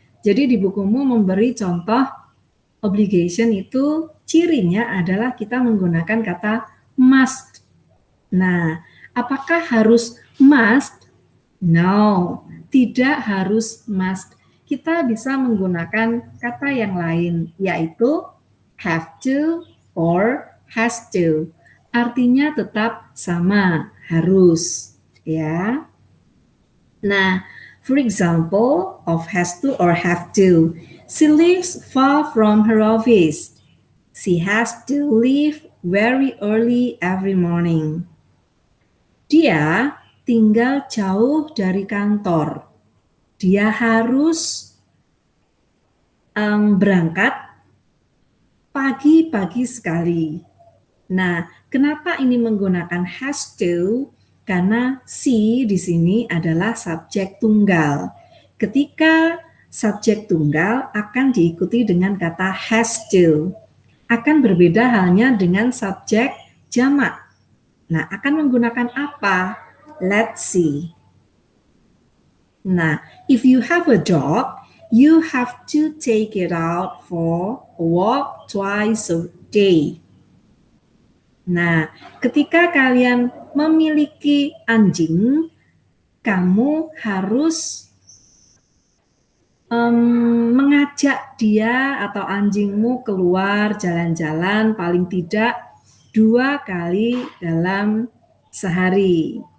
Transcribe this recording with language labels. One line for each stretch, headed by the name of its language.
Indonesian: Jadi di bukumu memberi contoh obligation itu cirinya adalah kita menggunakan kata must. Nah, apakah harus must? No, tidak harus must. Kita bisa menggunakan kata yang lain, yaitu have to or has to. Artinya tetap sama, harus, ya.
English: Nah, for example of has to or have to, she lives far from her office. She has to leave very early every morning.
Indonesian: Dia tinggal jauh dari kantor. Dia harus berangkat pagi-pagi sekali. Nah, kenapa ini menggunakan has to? Karena she di sini adalah subjek tunggal. Ketika subjek tunggal akan diikuti dengan kata has to. Akan berbeda halnya dengan subjek jamak. Nah, akan menggunakan apa?
English: Let's see. Nah, if you have a dog, you have to take it out for a walk twice a day.
Indonesian: Nah, ketika kalian memiliki anjing, kamu harus mengajak dia atau anjingmu keluar jalan-jalan paling tidak 2 kali dalam sehari.